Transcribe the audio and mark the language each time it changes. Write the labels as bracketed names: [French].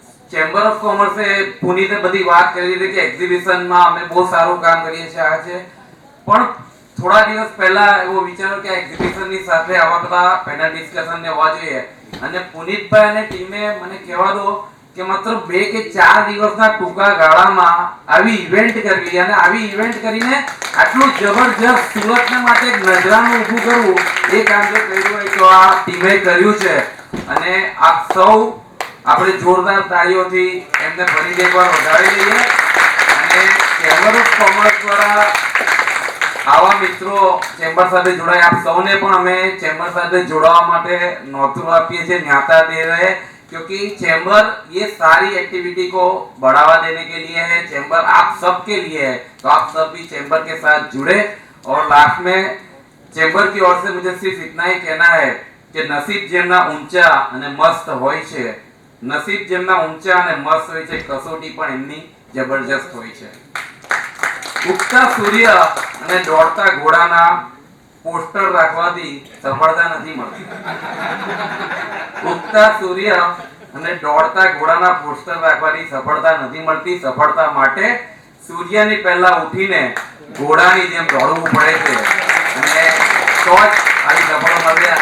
[Gujarati] Chamber of કોમર્સે પુનીતે બધી વાત કરી દીધી કે એક્ઝિબિશનમાં અમે બહુ સારું કામ કરીએ છીએ, આ છે, પણ થોડા દિવસ પહેલા એવો વિચારો કે એક્ઝિબિશનની સાથે આવા બધા પેનલ ડિસ્કશન ને હોવા જોઈએ, અને પુનીતભાઈ અને ટીમે મને કહેવા દો કે માત્ર 2 કે 4 દિવસના ટૂંકા ગાળામાં આવી ઇવેન્ટ કરવી, અને આવી ઇવેન્ટ કરીને આટલું જબરજસ્ત સુરતને માટે એક નજરાનું ઊભું કરવું, એ કામ જો કર્યું હોય તો આ ટીમે કર્યું છે. અને આપ સૌ આપણે જોરદાર તાળીઓથી એમને ફરી એકવાર વધારી લઈએ. અને ચેમ્બર ઓફ કોમર્સ દ્વારા આવા મિત્રો ચેમ્બર સાથે જોડાય, આપ સૌને પણ અમે ચેમ્બર સાથે જોડાવા માટે નોતરું આપીએ છીએ, [Hindi] न्याता दे रहे हैं, क्योंकि चैम्बर ये सारी एक्टिविटी को बढ़ावा देने के लिए है, चैम्बर आप सबके लिए है, तो आप सब भी चैम्बर के साथ जुड़े। और लास्ट में चैम्बर की ओर से मुझे सिर्फ इतना ही कहना है कि नसीब जेमना ऊंचा [Gujarati] અને મસ્ત હોય છે, નસીબ જેમના ઊંચા અને મસ્ત હોય છે, કસોટી પણ એમની જબરજસ્ત હોય છે। ઉગતા સૂર્ય અને દોડતા ઘોડાના પોસ્ટર રાખવાથી સફળતા નથી મળતી। ઉગતા સૂર્ય અને દોડતા ઘોડાના પોસ્ટર રાખવાથી સફળતા નથી મળતી। સફળતા માટે સૂર્યની પહેલા ઉઠીને ઘોડાની જેમ દોડવું પડે છે અને તો જ આવી સફળતા મળે।